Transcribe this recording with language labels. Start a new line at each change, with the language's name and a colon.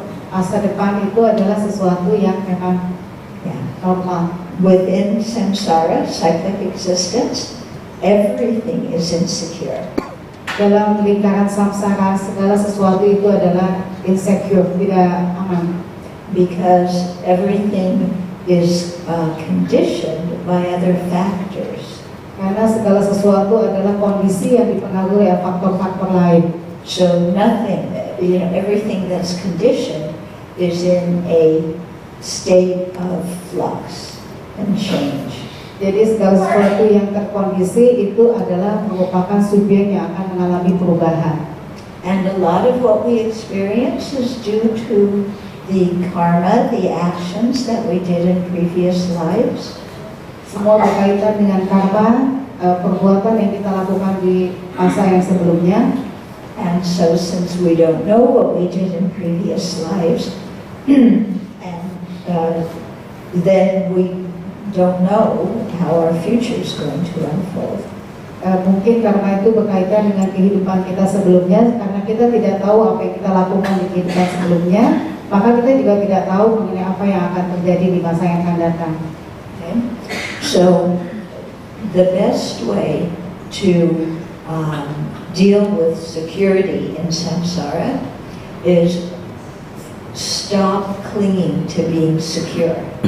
Indonesian: masa depan itu adalah sesuatu yang memang
English: Yeah.
Indonesian: normal.
English: Within samsara, cyclic existence, everything is insecure.
Indonesian: Dalam lingkaran samsara, segala sesuatu itu adalah insecure, tidak aman.
English: Because everything is conditioned by other factors.
Indonesian: Karena segala sesuatu adalah kondisi yang dipengaruhi oleh faktor-faktor lain.
English: So nothing, everything that's conditioned is in a state of flux and change.
Indonesian: Jadi segala sesuatu yang terkondisi itu adalah merupakan subjek yang akan mengalami perubahan.
English: And a lot of what we experience is due to the karma, the actions that we did in previous lives.
Indonesian: Semua berkaitan dengan karma, perbuatan yang kita lakukan di masa yang sebelumnya.
English: And so since we don't know what we did in previous lives, and then we don't know how our future is going to unfold.
Indonesian: Mungkin karena itu berkaitan dengan kehidupan kita sebelumnya, karena kita tidak tahu apa yang kita lakukan di kehidupan sebelumnya, maka kita juga tidak tahu mengenai apa yang akan terjadi di masa yang akan datang.
English: Okay? So the best way to deal with security in samsara is stop clinging to being secure.